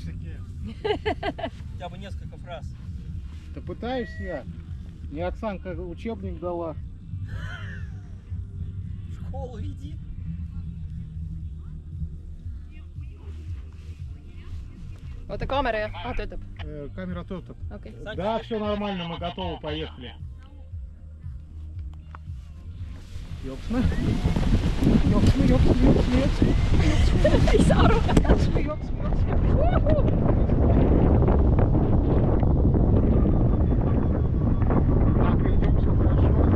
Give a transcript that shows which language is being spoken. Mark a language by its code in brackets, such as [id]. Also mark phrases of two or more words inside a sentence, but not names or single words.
[ru] Хотя бы несколько фраз. Да пытаюсь я. Мне Оксанка учебник дала. В школу иди. [et] Oota, kaamera ja... töötab. [ru] Камера тут. [et] Okei. [ru] Да, все нормально, мы готовы, поехали. [et] Joksme. Joksme, joksme, joksme, joksme. Ei saa aru. Joksme, joksme, joksme. [ru] Так, идем, все хорошо.